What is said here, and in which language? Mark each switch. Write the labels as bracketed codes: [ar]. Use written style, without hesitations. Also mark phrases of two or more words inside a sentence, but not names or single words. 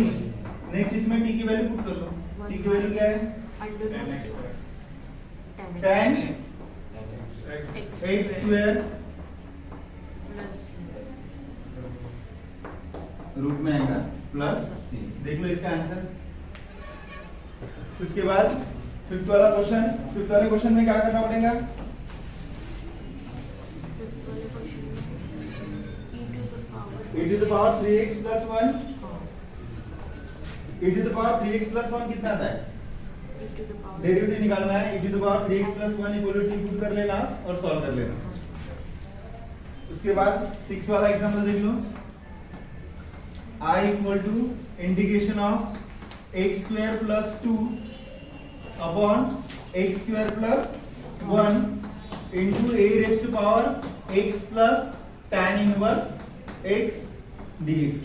[hi] नेक्स्ट इसमें t की वैल्यू पुट कर लो, t की वैल्यू क्या है, [en] tan x square root [hi] में आएगा प्लस सी। देख लो इसका आंसर। उसके बाद फिफ्थ वाला क्वेश्चन में क्या करना पड़ेगा, [en] e to the power 3x plus 1, e to the power 3x plus 1 [hi] कितना आता है, डेरिवेटिव निकालना है। [en] e to the power 3x plus 1 equal to t [hi] पुट कर लेना और सॉल्व कर लेना। उसके बाद 6 वाला एग्जांपल देख लो, I [en] equal to integration of x square plus 2 upon x square plus 1 into a raise to power x plus tan inverse x dx.